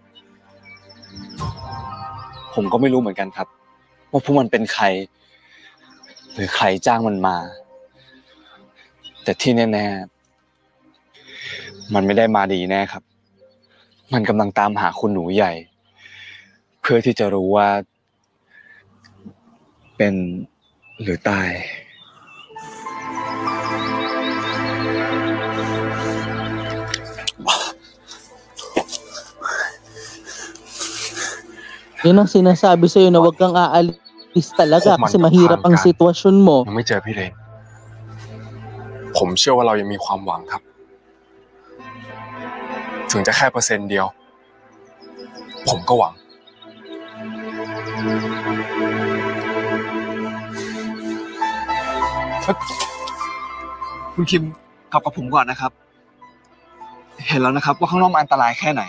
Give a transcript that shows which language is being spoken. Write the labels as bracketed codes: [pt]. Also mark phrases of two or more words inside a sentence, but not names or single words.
[th] ผมก็ไม่รู้เหมือนกันครับว่าพวกมันเป็นใครหรือใครจ้างมันมาแต่ที่แน่ๆมันไม่ได้มาดีแน่ครับมันกำลังตามหาคุณหนูใหญ่เพื่อที่จะรู้ว่าเป็นหรือตาย [tl] Yun ang sinasabi sa'yo na huwag kang aalis talaga kasi mahirap ang sitwasyon mo. [th] ยังไม่เจอพี่เลนผมเชื่อว่าเรายังมีความหวังครับถึงจะแค่%เดียวผมก็หวัง คุณคิมกลับกับผมก่อนนะครับเห็นแล้วนะครับว่าข้างนอกมันอันตรายแค่ไหน